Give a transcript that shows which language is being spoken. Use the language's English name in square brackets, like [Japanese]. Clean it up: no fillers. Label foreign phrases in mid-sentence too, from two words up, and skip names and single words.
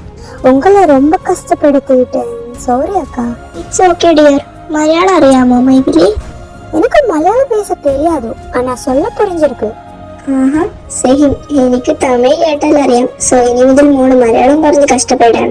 [Tamil] உங்களை ரொம்ப கஷ்டப்படுத்திட்டேன், சாரி அக்கா. [English] It's okay dear. [Malayalam] മലയാളം അറിയാമോ [English] மைதிலி? [Tamil] எனக்கு மலையாளம் பேச தெரியாது, ஆனா சொல்ல புரிஞ்சிருக்கு. [Malayalam] ആഹാ സെയിം. എനിക്ക് തമിഴ് കേട്ടാൽ അറിയാം. സോ ഇനി മുതൽ മോള് മലയാളം പറഞ്ഞ് കഷ്ടപ്പെടേണ്ട.